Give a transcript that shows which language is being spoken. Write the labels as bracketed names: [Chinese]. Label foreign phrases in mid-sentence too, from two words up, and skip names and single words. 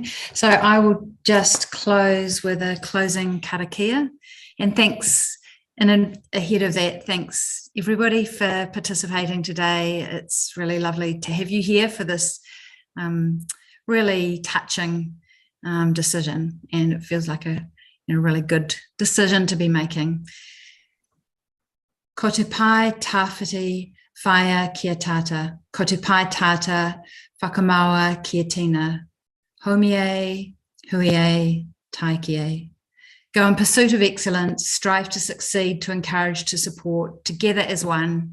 [English] So I will just close with a closing karakia, and thanks. And ahead of that, thanks everybody for participating today. It's really lovely to have you here for this really touching decision, and it feels like a really good decision to be making. [Māori] Ko te pai tawhiti whaia kia tata, ko te pai tata whakamaua kia tina, homie, hui, taiki. [English] Go in pursuit of excellence, strive to succeed, to encourage, to support, together as one,